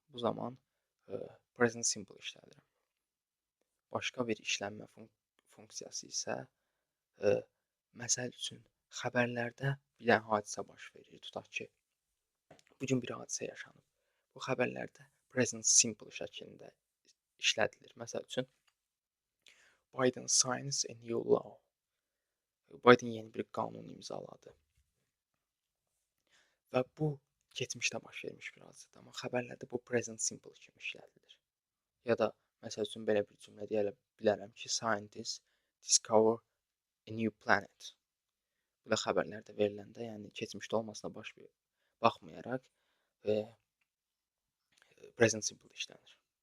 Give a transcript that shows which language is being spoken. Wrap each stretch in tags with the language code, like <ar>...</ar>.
<az>Bu zaman present simple işlədirəm. Başqa bir işlənmə funksiyası isə məsəl üçün xəbərlərdə bir dənə hadisə baş verir. Tutaq ki, bugün bir hadisə yaşanıb. Bu xəbərlərdə present simple şəklində işlədilir. Məsəl üçün</az> <en>Biden signs a new law.</en> <az>Biden yeni bir qanun imzaladı. Və bu keçmişdə baş vermiş bir hadisədir, amma xəbərlərdə bu present simple kimi işlədilir. Ya da məsəl üçün belə bir cümlə deyə bilərəm ki,</az> <en>scientists discover a new planet.</en> <az>Bu da xəbərlərdə veriləndə, yəni keçmişdə olmasına baxmayaraq present simple işlənir.</az>